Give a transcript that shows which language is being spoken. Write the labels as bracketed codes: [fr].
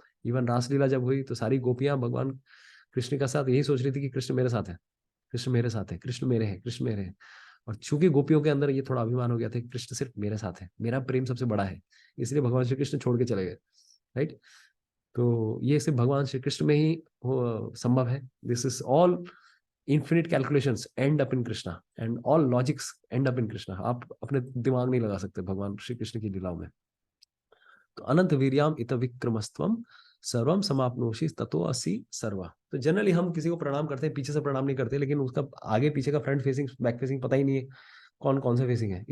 [hi] Even रासलीला जब हुई तो सारी गोपियां भगवान कृष्ण के साथ यही सोच रही थी कि कृष्ण मेरे साथ है, कृष्ण मेरे साथ है, कृष्ण मेरे है, कृष्ण मेरे है। और चूंकि गोपियों के अंदर ये थोड़ा अभिमान हो गया था, कृष्ण सिर्फ मेरे साथ है, मेरा प्रेम सबसे बड़ा है, इसलिए भगवान श्री कृष्ण छोड़ के चले गए। राइट, तो ये सिर्फ भगवान श्री कृष्ण में ही संभव है। [en] This is all infinite calculations end up in Krishna and all logics end up in Krishna। [hi] आप अपने दिमाग नहीं लगा सकते भगवान श्री कृष्ण की लीलाओं में। तो [sa] अनंत वीर्याम इत विक्रमस्त्वम सर्वम समाप्नोषि ततो असि सर्वा। [hi] तो जनरली हम किसी को प्रणाम करते हैं, पीछे से प्रणाम नहीं करते, लेकिन उसका आगे पीछे का फ्रंट फेसिंग बैक फेसिंग पता ही नहीं है कौन कौन सा फेसिंग है।